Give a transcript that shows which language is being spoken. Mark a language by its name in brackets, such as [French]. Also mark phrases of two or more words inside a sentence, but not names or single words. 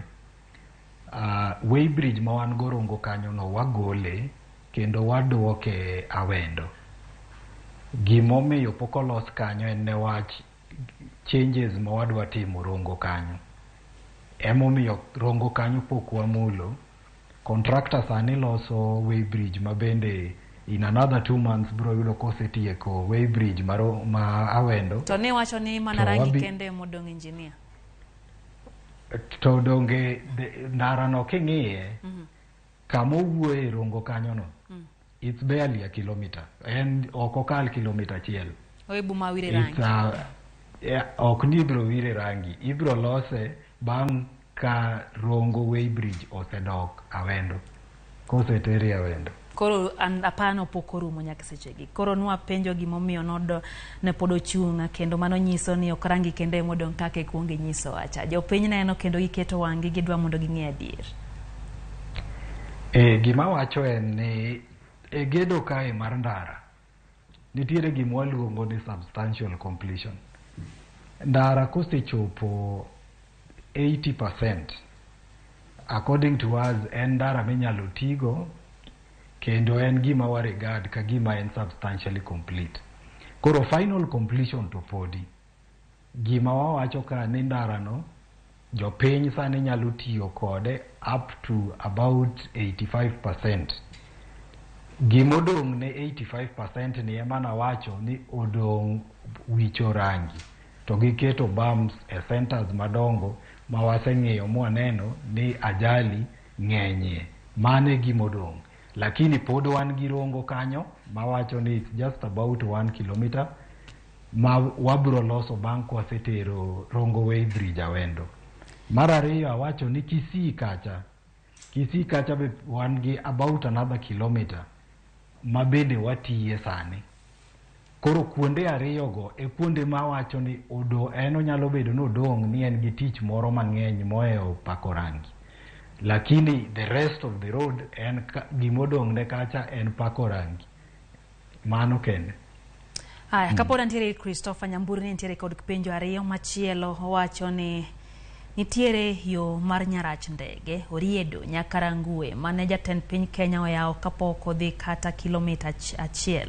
[Luo (Kenya and Tanzania)] Weighbridge ma wan go Rongo kanyo no wagole kendo waduoke Awendo. Gimomiyo pok olos kanyo en newach changes ma wadwa timo Rongo kanyo. Emomiyo Rongo kanyo pok wamulo. Contractor sani loso weighbridge ma bende [English] in another 2 months [Luo (Kenya and Tanzania)] bro yudo kosetieko weighbridge ma Awendo. To ni wacho ni mana rangi kende modong engineer. To donge ndara no king'iye kama owuoye Rongo kanyo no [English] it's barely a kilometer, and [Luo (Kenya and Tanzania)] okokal kilomita achiel. Oibu mawire rangi. Ok ni bro wire rangi, ibro lose bang' ka Rongo weighbridge osedok Awendo, kosetere Awendo. Koro apano pokorumo nyaka sechegi. Koro nwa penjo gimomiyo nodo ne pod ochung' kendo mano nyiso ni ok rangi kende modong kaka kuonge nyiso acha. Jopiny neno kendo iketo wang'i gidwa mondo ging'e adier. Gima wacho en ni gedo kae mar ndara nitiere gima waluongo ni [English] substantial completion. [Luo (Kenya and Tanzania)] Ndara kosechopo 80% [English] according to us [Luo (Kenya and Tanzania)] en ndara minyalo tigo kendo en gima wa regard ka gima en [English] substantially complete. [Luo (Kenya and Tanzania)] Koro [English] final completion [Luo (Kenya and Tanzania)] to podi. Gima wawacho ka ni ndara no jopiny sani nyalo tiyo kode [English] up to about 85%. [Luo (Kenya and Tanzania)] Gimodong ne 85% ni emana wacho ni odong wicho rangi to giketo bumps e centers madongo mawaseng'iyo mwaneno ni ajali ng'enye. Mane gimodong, lakini pod wan gi Rongo kanyo mawacho ni [English] it's just about 1 kilometer [Luo (Kenya and Tanzania)] ma wabro loso bang' kwasetero Rongo Way Bridge Awendo. Mar ariyo awacho ni Kisii kacha be wan gi [English] about another kilometer [Luo (Kenya and Tanzania)] ma bende watiye sani. Koro kuonde ariyogo e kuonde ma wacho ni onyalo bedo ni odong' ni en gi tich moro mang'eny mohewo pako rangi, lakini [English] the rest of the road [Luo (Kenya and Tanzania)] en gimodong' ne kacha en pako rangi. Mano kende. Aya, kapod antiere Christopher Nyamburi ni nitiere kod penjo ariyo machielo. Owacho ni nitiere yo mar Nyarach ndege Oriedo nyaka Rangwe mane jatend piny Kenya oyawo kapok odhi kata kilomita achiel.